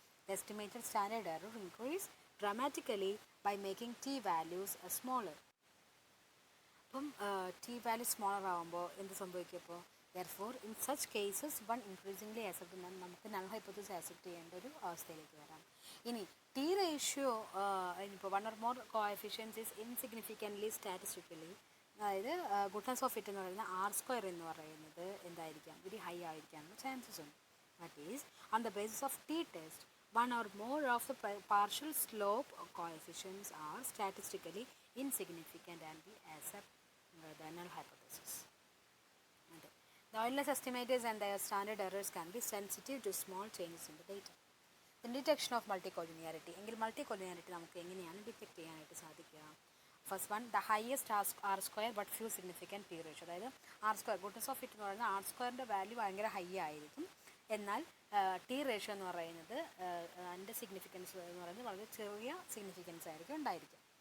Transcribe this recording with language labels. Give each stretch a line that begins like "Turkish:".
English: The estimated standard error increase dramatically by making t-values smaller.
Malayalam: അപ്പം t-value smaller ആകുമ്പോൾ എന്ത് സംഭവിക്കുമ്പോൾ
English: therefore in such cases one increasingly accept
Malayalam: നമുക്ക് null hypothesis accept ചെയ്യേണ്ട ഒരു അവസ്ഥയിലേക്ക് വരാം.
English: ഇനി T ratio ഇപ്പോൾ one or more coefficients is insignificantly statistically,
Malayalam: അതായത് ഗുഡ്നസ് ഓഫ് ഇറ്റ് എന്ന് പറയുന്നത് r² എന്ന് പറയുന്നത് എന്തായിരിക്കാം, വെരി ഹൈ ആയിരിക്കാനുള്ള ചാൻസസ് ഉണ്ട്.
English: That is on the basis of T test one or more of the partial slope coefficients are statistically insignificant and we accept the null hypothesis. The oilless estimators and their standard errors can be sensitive to small changes in the data. The detection of multicollinearity.
Malayalam: എങ്കിൽ multicollinearity നമുക്ക് എങ്ങനെയാണ് detect ചെയ്യാനായിട്ട് സാധിക്കുക?
English: First one, the highest R square but few significant P ratio.
Malayalam: അതായത് R square, goodness of fit എന്ന് പറയുന്നത് R സ്ക്വയറിൻ്റെ value ഭയങ്കര ഹൈ ആയിരിക്കും, എന്നാൽ ടി റേഷ്യോ എന്ന് പറയുന്നത് അതിൻ്റെ സിഗ്നിഫിക്കൻസ് എന്ന് പറയുന്നത് വളരെ ചെറിയ സിഗ്നിഫിക്കൻസ് ആയിരിക്കും ഉണ്ടായിരിക്കും.